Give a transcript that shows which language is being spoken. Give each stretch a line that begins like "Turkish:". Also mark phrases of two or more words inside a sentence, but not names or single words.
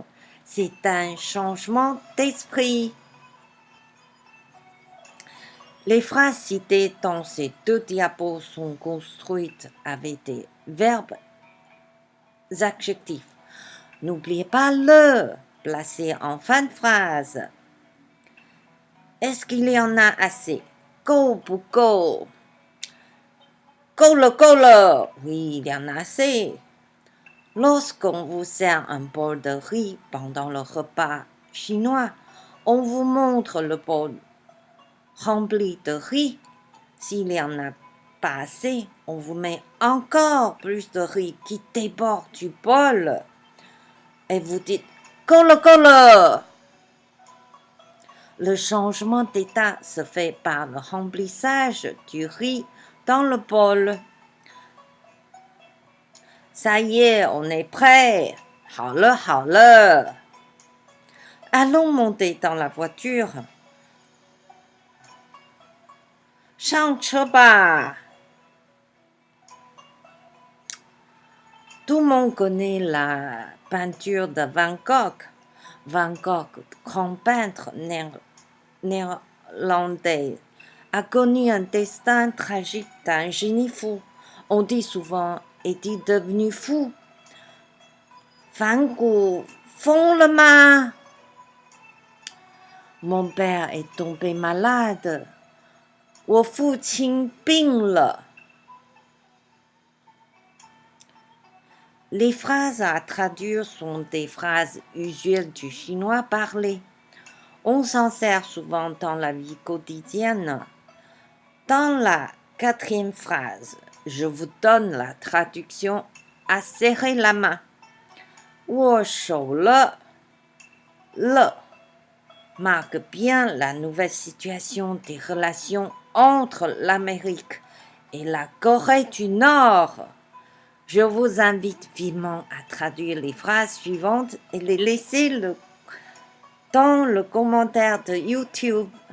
French: C'est un changement d'esprit. Les phrases citées dans ces deux diapos sont construites avec des verbes adjectifs. N'oubliez pas le placé en fin de phrase. Est-ce qu'il y en a assez?
Chinese: 够不够? 够了，够了.
French: Oui, il y en a assez. Lorsqu'on vous sert un bol de riz pendant le repas chinois, on vous montre le bol rempli de riz. S'il y en a pas assez, on vous met encore plus de riz qui déborde du bol. Et vous dites «
Chinese: 够了，够了».
French: Le changement d'état se fait par le remplissage du riz dans le bol. Ça y est, on est prêt.
Chinese: 好了，好了。
French: Allons monter dans la voiture.
Chinese: 上车吧。
French: Tout le monde connaît la peinture de Van Gogh. Van Gogh, grand peintre néerlandais, a connu un destin tragique d'un génie fou. On dit souvent, est-il devenu fou?
Chinese: Van Gogh 疯了吗？
French: Mon père est tombé malade.
Chinese: 我父亲病了。
French: Les phrases à traduire sont des phrases usuelles du chinois parlé. On s'en sert souvent dans la vie quotidienne. Dans la 4e phrase, je vous donne la traduction à serrer la main.
Chinese: 握手了，了
French: marque bien la nouvelle situation des relations entre l'Amérique et la Corée du Nord. Je vous invite vivement à traduire les phrases suivantes et les laisser dans le commentaire de YouTube.